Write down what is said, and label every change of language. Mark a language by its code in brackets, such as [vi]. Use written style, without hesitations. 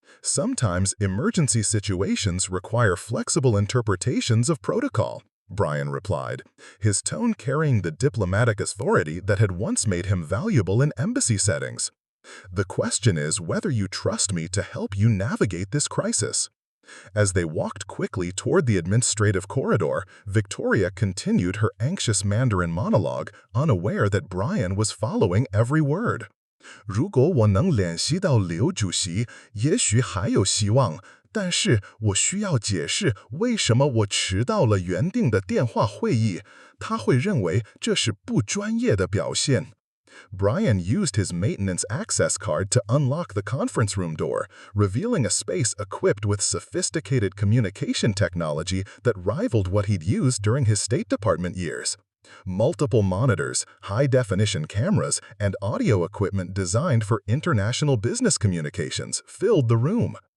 [en] "Sometimes emergency situations require flexible interpretations of protocol," Brian replied, his tone carrying the diplomatic authority that had once made him valuable in embassy settings. "The question is whether you trust me to help you navigate this crisis." As they walked quickly toward the administrative corridor, Victoria continued her anxious Mandarin monologue, unaware that Brian was following every word. [zh] 如果我能联系到刘主席，也许还有希望，但是我需要解释为什么我迟到了原定的电话会议，他会认为这是不专业的表现。 [en] Brian used his maintenance access card to unlock the conference room door, revealing a space equipped with sophisticated communication technology that rivaled what he'd used during his State Department years. Multiple monitors, high-definition cameras, and audio equipment designed for international business communications filled the room.